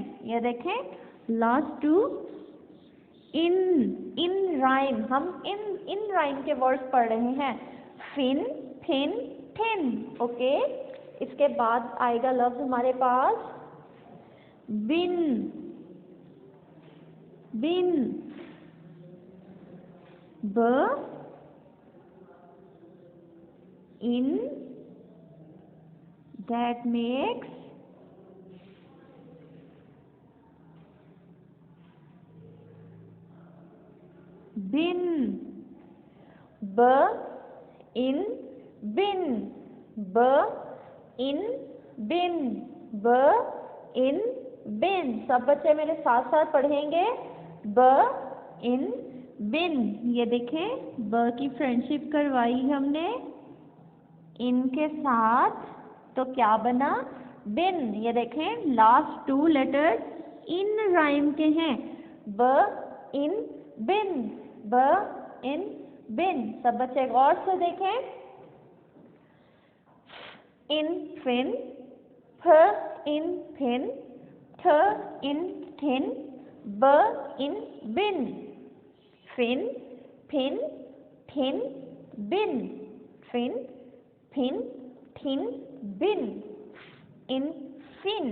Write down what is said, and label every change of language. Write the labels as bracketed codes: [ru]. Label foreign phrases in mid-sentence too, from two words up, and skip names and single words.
[hi] ये देखें, [en] last 2 in, in rhyme, [hi] हम [en] in rhyme [hi] के वर्ड्स पढ़ रहे हैं, [en] fin, fin, thin. [hi] ओके, इसके बाद आएगा लफ्ज हमारे पास [en] bin, bin, b in, that makes bin, b in bin, b in bin, b in bin. [hi] सब बच्चे मेरे साथ साथ पढ़ेंगे, [en] b in bin. [hi] ये देखें, ब की फ्रेंडशिप करवाई हमने इनके साथ, तो क्या बना, बिन। ये देखें, [en] last 2 letters in rhyme [hi] के हैं, [en] b in bin, b in bin. [hi] सब बच्चे गौर से देखें, [en] in fin, f in fin, th in thin, b in bin, fin, fin, thin, bin, fin, fin, thin, bin, in fin.